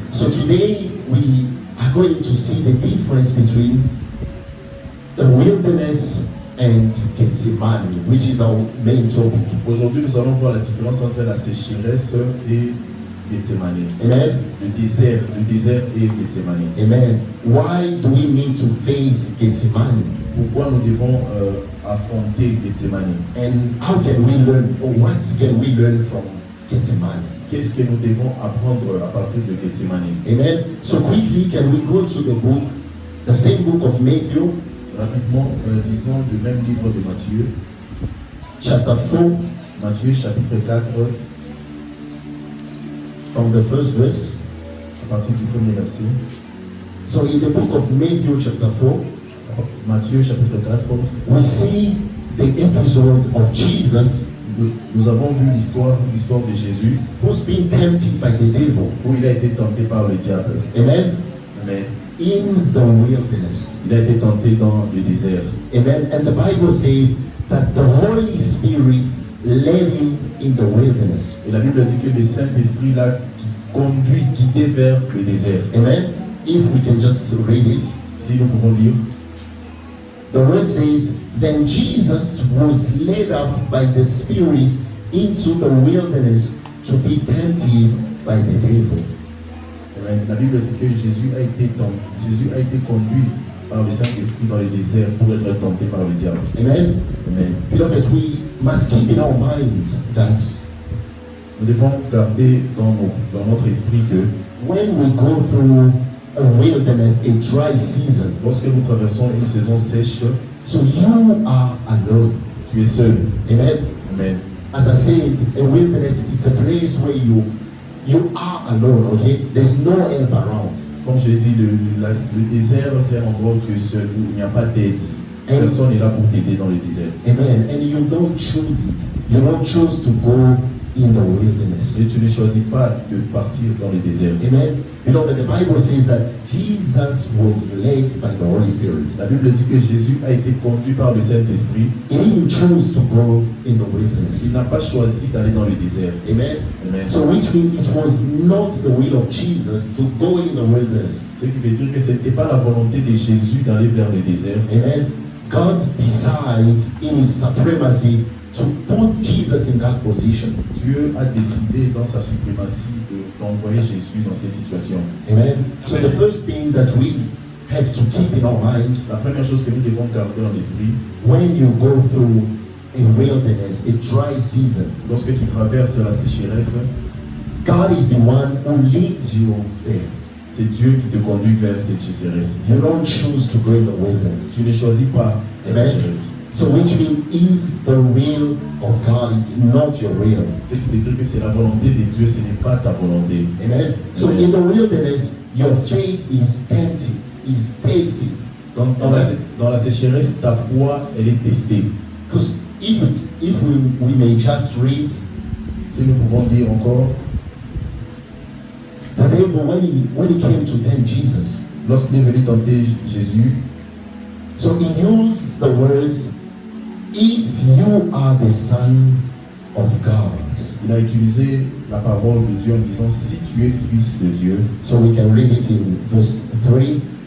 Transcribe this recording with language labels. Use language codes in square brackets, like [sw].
[en] So today we are going to see the difference between the wilderness and Gethsemane, which is our main topic. [fr] Aujourd'hui, nous allons voir la différence entre la sécheresse et Gethsemane. Amen. Le désert et Gethsemane. Amen. [en] Why do we need to face Gethsemane? [fr] Pourquoi nous devons affronter Gethsemane? [en] And how can we learn, or what can we learn from Gethsemane? [fr] Qu'est-ce que nous devons apprendre à partir de Gethsemane? Amen. [en] So quickly, can we go to the same book of Matthew, [fr] Rapidement, lisons le même livre de Matthieu, [en] chapter 4, [fr] Matthieu chapitre 4, [en] from the first verse. [fr] à partir du premier verset. [en] So in the book of Matthew, chapter 4, [fr] Matthieu chapitre 4, [en] we see the episode of Jesus [fr] nous avons vu l'histoire de Jésus [en] who's been tempted by the devil. [fr] où il a été tenté par le diable. Amen. Amen. [en] In the wilderness. [fr] Il a été tenté dans le désert. Amen. [en] And the Bible says that the Holy Spirit led him in the wilderness. [fr] Et la Bible dit que le Saint-Esprit l'a guidé vers le désert. [en] Amen. If we can just read it. [fr] Si nous pouvons lire, [en] The word says, then Jesus was led up by the Spirit into the wilderness to be tempted by the devil. Amen. [fr] La Bible dit que Jésus a été conduit par le Saint-Esprit dans le désert pour être tenté par le diable. Amen. Amen. [en] Beloved, we must keep in our minds that [fr] Nous devons garder dans notre esprit que [en] when we go through a wilderness, a dry season, [fr] lorsque nous traversons une saison sèche, [en] so you are alone. [fr] tu es seul. Amen. Amen. [en] As I said, a wilderness, it's a place where you are alone, okay? There's no help around. [fr] Comme je l'ai dit, le désert, c'est un endroit où tu es seul, où il n'y a pas d'aide. Personne n'est là pour t'aider dans le désert. [en] Amen. And you don't choose it. You don't choose to go in the wilderness. [fr] Et tu ne choisis pas de partir dans le désert. Amen. [en] Beloved, the Bible says that Jesus was led by the Holy Spirit. [fr] La Bible dit que Jésus a été conduit par le Saint-Esprit. [en] He didn't choose to go in the wilderness. [fr] Il n'a pas choisi d'aller dans le désert. Amen. Amen. [en] So which means it was not the will of Jesus to go in the wilderness. [fr] Ce qui veut dire que ce n'était pas la volonté de Jésus d'aller vers le désert. [en] Amen. God decides in his supremacy to put Jesus in that position. [fr] Dieu a décidé dans sa suprématie d'envoyer Jésus dans cette situation. Amen. [en] So the first thing that we have to keep in our mind, [fr] La première chose que nous devons garder en esprit, [en] when you go through a wilderness, a dry season, [fr] lorsque tu traverses la sécheresse, [en] God is the one who leads you there. [fr] c'est Dieu qui te conduit vers cette sécheresse. [en] You don't choose to go in the wilderness. [fr] Tu ne choisis pas la Amen. sécheresse. [en] So which means is the will of God, it's not your will. [fr] Ce qui veut dire que c'est la volonté de Dieu, ce n'est pas ta volonté. [en] Amen. So Amen. in the wilderness, your faith is tempted, is tasted. [fr] Dans la sécheresse, ta foi, elle est testée. [en] Because if we may just read, [fr] Si nous pouvons dire encore, [en] the devil when he came to tempt Jesus, [fr] lorsqu'il est venu tenter Jésus, [en] so he used the words, if you are the son of God. [fr] il a utilisé la parole de Dieu en disant, si tu es fils de Dieu. [en] So we can read it in verse 3.